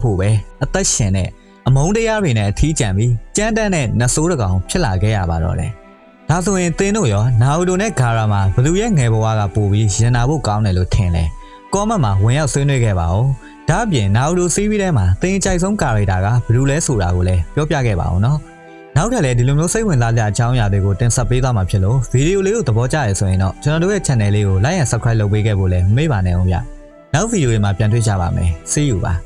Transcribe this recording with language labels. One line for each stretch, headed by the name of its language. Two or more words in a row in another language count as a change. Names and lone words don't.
Burmese: ဖို့ပဲအသက်ရှင်တဲ့အမုန်းတရားတွေနဲ့အထီးကျန်ပြီးကြမ်းတမ်းတဲ့နတ်ဆိုးတကောင်ဖြစ်လာခဲ့ရပါတော့တယ်။ဒါဆိုရင်သင်တို့ရောနာအိုတိုနဲ့ဂါရာမှာဘယ်သူရဲ့ငယ်ဘဝကပိုပြီးရင်နာဖို့ကောင်းတယ်လို့ထင်လဲ။ကောမန့်မှာဝင်ရောက်ဆွေးနွေးခဲ့ပါဦး။ဒါအပြင်နာအိုတိုစီးပြီးထဲမှာသင်ကြိုက်ဆုံးကာရိုက်တာကဘယ်လိုလဲဆိုတာကိုလည်းပြောပြခဲ့ပါအောင်နော်။နောက်ထပ်လည်းဒီလိုမျိုးစိတ်ဝင်စားစရာအကြောင်းအရာတွေကိုတင်ဆက်ပေးသွားမှာဖြစ်လို့ဗီဒီယိုလေးကိုသဘောကျရဆိုရင်တော့ကျွန်တော်တို့ရဲ့ channel လေးကို
English: like and subscribe
Burmese: လုပ်ပေးခဲ့ဖို့လည်းမေ့ပါနဲ့အောင်ဗျ။နောက်ဗီဒီယိုတွေမှာပြန်တွေ့ကြပါမယ်။
English: See you
Burmese: ပါ။